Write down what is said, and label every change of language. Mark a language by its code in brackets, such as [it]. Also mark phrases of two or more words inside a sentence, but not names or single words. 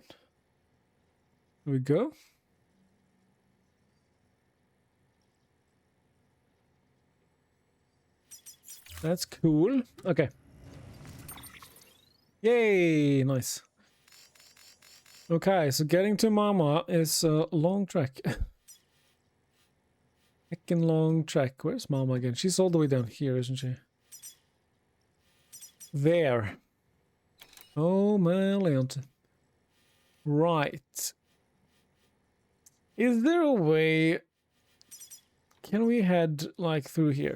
[en] There we go. That's cool. Okay. Yay, nice. Okay, so getting to Mama is a long trek. Heckin' long trek. Where's Mama again? She's all the way down here, isn't she? There. Oh my land. Right. Is there a way... Can we head, like, through here?